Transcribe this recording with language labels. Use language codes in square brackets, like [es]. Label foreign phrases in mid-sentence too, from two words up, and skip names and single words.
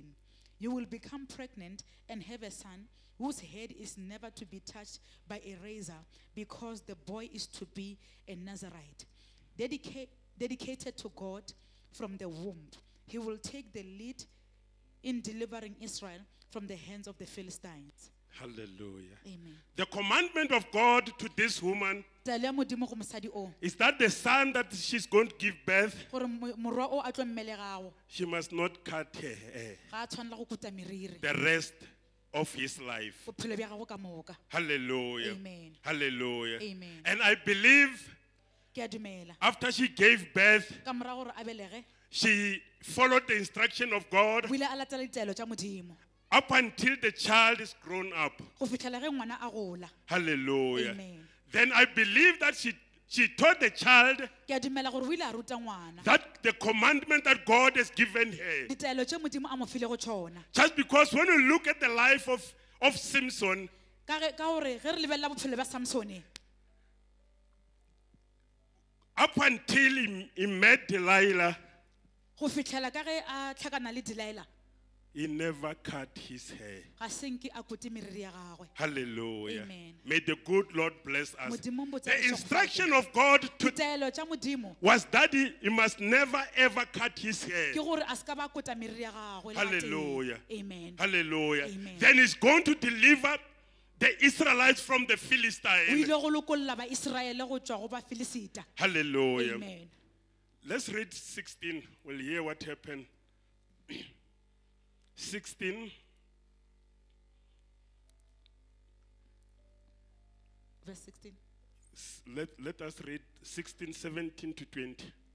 [en] You will become pregnant and have a son whose head is never to be touched by a razor, because the boy is to be a Nazirite, dedicated to God from the womb. He will take the lead in delivering Israel from the hands of the Philistines. Hallelujah. Amen. The commandment of God to this woman [nso] Taelo ya Modimo go mosadi o, [en] is that the son that she's going to give birth, [nso] gore morwa o a tlo mmelegago [en] she must not cut her hair [nso] ga a tshwanela go kuta meriri [en] the rest of his life. [nso] bophelo bja gago ka moka. [en] Hallelujah. Amen. Hallelujah. Amen. And I believe [nso] Ke a dumela [en] after she gave birth, [nso] ka morago gore a belege [en] she followed the instruction of God [nso] o ile a latela ditaelo tša Modimo [en] up until the child is grown up. [nso] go fitlhela ge ngwana a gola. [en] Hallelujah. Amen. Then I believe that she taught the child [nso] Ke a dumela gore o ile a ruta ngwana [en] that the commandment that God has given her. [nso] ditaelo tše Modimo a mo file go tšona, [en] Just because when you look at the life of Samson, [nso] ka gore ge re lebelela bophelo bja Samsone [en] up until he met Delilah, [nso] go fitlhela ka ge a tlhakana le Delilah [en] he never cut his hair. [nso] ga senke a kote meriri ya gagwe. [en] Hallelujah. Amen. May the good Lord bless us. [nso] Modimo mo [en] The [nso] tsamaise [en] instruction of God [nso] ditaelo tša Modimo [en] was that he must never ever cut his hair. [nso] ke gore a se ka ba kota meriri ya gagwe le ga tee. [en] Hallelujah. Amen. Hallelujah. Amen. Then he's going to deliver the Israelites from the [nso] O [en] Philistines. [nso] ile go lokolola baIseraele go tšwa go baFilisita. [en] Hallelujah. Amen. Let's read 16. We'll hear what happened. 16. Verse 16. Let us read 16, 17 to 20.